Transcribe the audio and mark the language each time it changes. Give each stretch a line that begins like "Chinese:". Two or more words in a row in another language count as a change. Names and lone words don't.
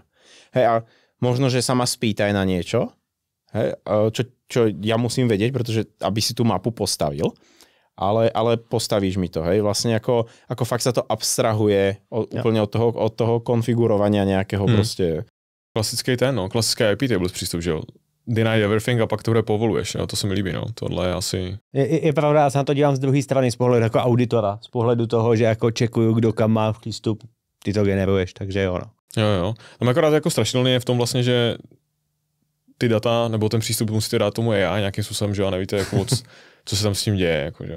Slovak: Hej, a možno, že sa ma spýtaj na niečo, hej, čo ja musím vedieť, pretože aby si tú mapu postavil, ale postavíš mi to, hej, vlastne ako fakt sa to abstrahuje úplne od toho konfigurovania nejakého proste.
Czech: klasický IP tables přístup, že jo.
English: Deny everything
Czech: a pak to povoluješ, jo? To se mi líbí, no. Tohle je asi... Je pravda, já se na to dívám z druhé strany, z pohledu jako auditora, z pohledu toho, že jako čekuju, kdo kam má přístup, ty to generuješ, takže jo, no. Jo. Tam akorát jako strašidelný je v tom vlastně, že ty data, nebo ten přístup musíte dát tomu AI nějakým způsobem, že jo, a nevíte jako moc, co se tam s tím děje, jako, že jo.